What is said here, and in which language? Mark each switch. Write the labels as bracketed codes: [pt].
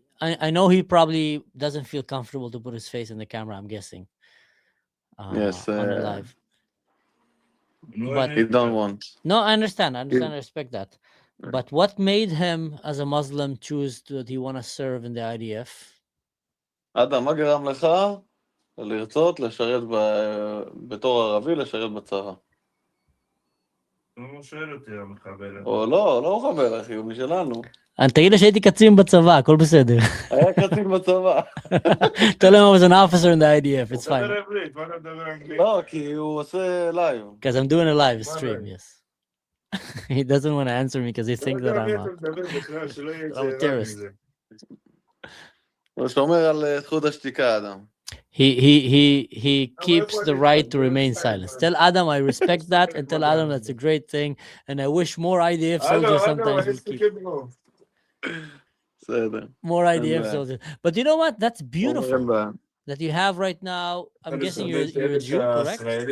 [en] I know he probably doesn't feel comfortable to put his face in the camera. I'm guessing. Yes. On the live. But he don't want. No, I understand. I respect that. But what made him, as a Muslim, choose that he want to serve in the IDF? [he] אדם, מה גרם לך לרצות לשרת בתור ערבי, לשרת בצבא? הוא שואל אותי המחבל. או לא, לא הוא חבר, אחי, הוא משלנו. תגיד לו שהייתי קצין בצבא, הכל בסדר. היה קצין בצבא. [en] Tell him I was an officer in the IDF, it's fine. [he] הוא מדבר עברית, מה אתה מדבר אנגלית? לא, כי הוא עושה לייב. [en] Because I'm doing a live stream, yes. He doesn't want to answer me because he thinks that I'm a terrorist. [he] הוא שומר על זכות השתיקה, אדם. [en] He keeps the right to remain silent. Tell Adam I respect that, and tell Adam that's a great thing, and I wish more IDF soldiers sometimes will keep more IDF soldiers. But you know what? That's beautiful that you have right now. I'm guessing you're a Jew, correct?